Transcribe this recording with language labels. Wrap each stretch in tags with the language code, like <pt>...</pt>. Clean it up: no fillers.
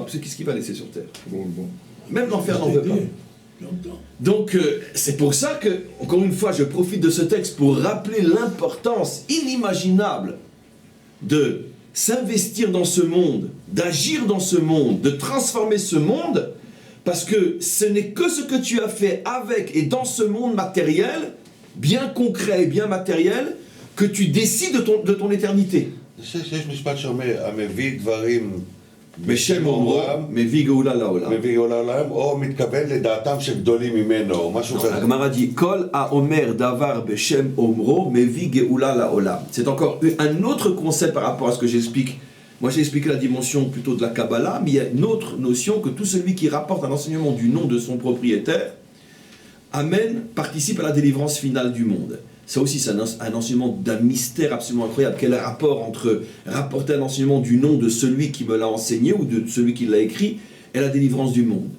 <fr>Parce que qu'est-ce qu'il va laisser sur terre? Même l'enfer n'en veut pas. Donc, c'est pour ça que, encore une fois, je profite de ce texte pour rappeler l'importance inimaginable de s'investir dans ce monde, d'agir dans ce monde, de transformer ce monde, parce que ce n'est que ce que tu as fait avec et dans ce monde matériel, bien concret et bien matériel, que tu décides de ton éternité.</fr> <he>יש משפט שאומר, המביא דברים בשם אומרו, מביא גאולה לעולם. מביא גאולה לעולם, או מתקבל לדעתם של גדולים ממנו, או משהו כזה. הגמרא</he> <fr>dit,</fr> <he>כל האומר דבר בשם אומרו, מביא גאולה לעולם.</he> <fr>C'est encore un autre concept par rapport à ce que j'explique. Moi j'ai expliqué la dimension plutôt de la Kabbalah, mais il y a une autre notion que tout celui qui rapporte un enseignement du nom de son propriétaire participe à la délivrance finale du monde. Ça aussi, c'est un enseignement d'un mystère absolument incroyable. Quel est le rapport entre rapporter un enseignement du nom de celui qui me l'a enseigné ou de celui qui l'a écrit et la délivrance du monde?</fr>